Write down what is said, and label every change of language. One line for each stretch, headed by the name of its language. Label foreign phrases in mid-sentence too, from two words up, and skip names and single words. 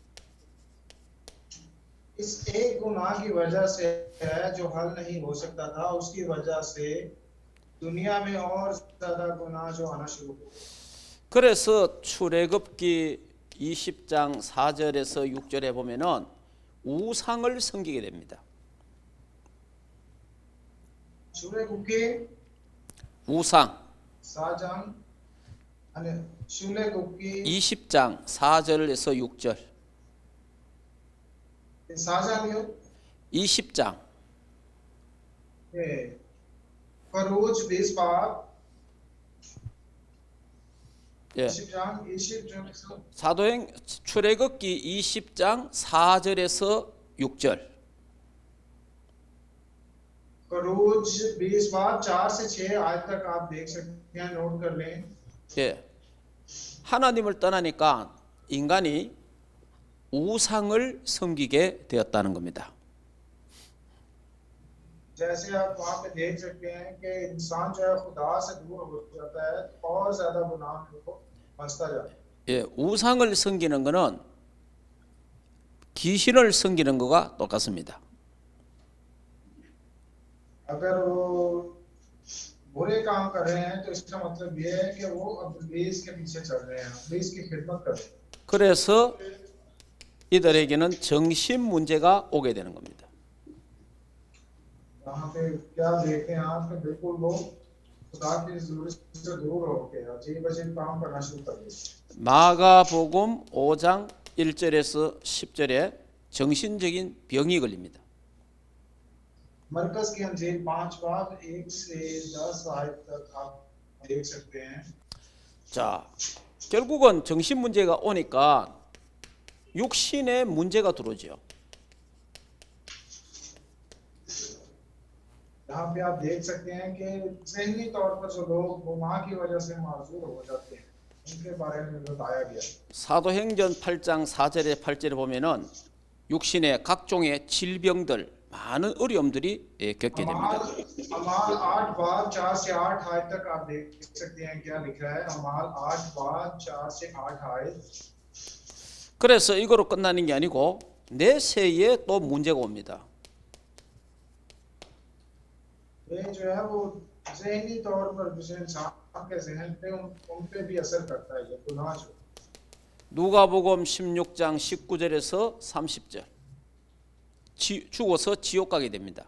Urdu: اس ایک گناہ کی وجہ سے ہے جو حل نہیں ہو سکتا تھا اس کی وجہ سے دنیا میں اور زیادہ گناہ جو آنا شروع ہو.
Korean: 그래서 출애굽기 20장 4절에서 6절에 보면은 우상을 섬기게 됩니다. 출애굽기 우상 4장 아니 출애굽기 20장 4절에서 6절 4장이요? 20장
Urdu: 예. فروج 20 باب
Korean: 예. 20장 20절에서 사도행 출애굽기 20장 4절에서 6절
Urdu: فروج 20 باب 4 سے 6 آج تک آپ دیکھ سکتے ہیں نوٹ کر لیں.
Korean: 예. 하나님을 떠나니까 인간이 우상을 섬기게 되었다는 겁니다.
Urdu: جیسے آپ وہاں پہ دیکھ سکتے ہیں کہ انسان جو ہے خدا سے دور ہو جاتا ہے اور زیادہ گناہ میں وہ پھنستا جاتا ہے.
Korean: 예, 우상을 섬기는 것은 귀신을 섬기는 것과 똑같습니다.
Urdu: اگر وہ برے کام کر رہے ہیں تو اس کا مطلب یہ ہے کہ وہ ابلیس کے پیچھے چل رہے ہیں، ابلیس کی خدمت کر رہے ہیں.
Korean: 그래서 이들에게는 정신 문제가 오게 되는 겁니다.
Urdu: یہاں پہ کیا دیکھتے ہیں آپ کہ بالکل وہ خدا کی ضرورت سے دور ہو کے عجیب عجیب کام کرنا شروع کر دیتے ہیں.
Korean: 마가복음 5장 1절에서 10절에 정신적인 병이 걸립니다.
Urdu: مرکز کی انجیل 5 باب 1 سے 10 آیت تک آپ دیکھ سکتے ہیں.
Korean: 자, 결국은 정신 문제가 오니까 육신의 문제가 들어오죠.
Urdu: یہاں پہ آپ دیکھ سکتے ہیں کہ ذہنی طور پر جو لوگ گناہ کی وجہ سے معذور ہو جاتے ہیں ان کے بارے میں بتایا گیا.
Korean: 사도행전 8장 4절에 8절에 보면은 육신의 각종의 질병들 많은 어려움들이 겪게 됩니다.
Urdu: اعمال 8 باب 4 سے 8 آیت تک آپ دیکھ سکتے ہیں کیا لکھا ہے. اعمال 8 باب 4 سے 8 آیت.
Korean: 그래서 이거로 끝나는 게 아니고 내세에 또 문제가 옵니다.
Urdu: یہ جو ہے وہ ذہنی طور پر جس انسان کے ذہن پہ ان پہ بھی اثر کرتا ہے یہ گناہ جو.
Korean: 누가복음 16장 19절에서 30절 죽어서 지옥 가게 됩니다.